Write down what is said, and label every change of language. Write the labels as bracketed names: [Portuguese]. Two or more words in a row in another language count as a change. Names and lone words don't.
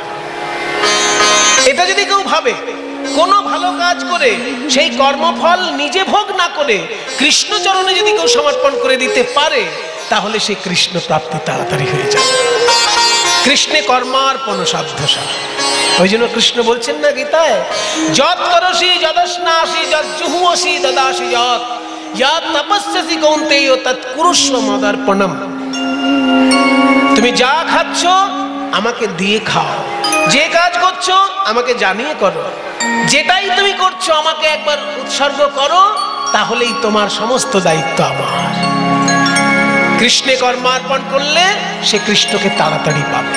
[Bangla] এটা যদি কেউ ভাবে, কোনো ভালো কাজ করে সেই কর্মফল নিজে ভোগ না করে কৃষ্ণ চরণে যদি কেউ সমর্পণ করে দিতে পারে, তাহলে সেই কৃষ্ণ প্রাপ্তি তাড়াতাড়ি হয়ে যায়। কৃষ্ণে কর্মার্পণ সাধ্যসা। ওই জন্য কৃষ্ণ বলছেন না গীতায়, [Sanskrit] যৎ করসি যদস্নাসি যজ্জুহুসি দদাসি যৎ যৎ তপস্যসি কৌন্তেয় তৎ কুরুষ্ব মদর্পণম। [Bangla] তুমি যা খাচ্ছ আমাকে দিয়ে খাও, যে কাজ করছো আমাকে জানিয়ে করো, যেটাই তুমি করছো আমাকে একবার উৎসর্গ করো, তাহলেই তোমার সমস্ত দায়িত্ব আমার। কৃষ্ণে কর্মার্পণ করলে সে কৃষ্ণকে তাড়াতাড়ি পাবে।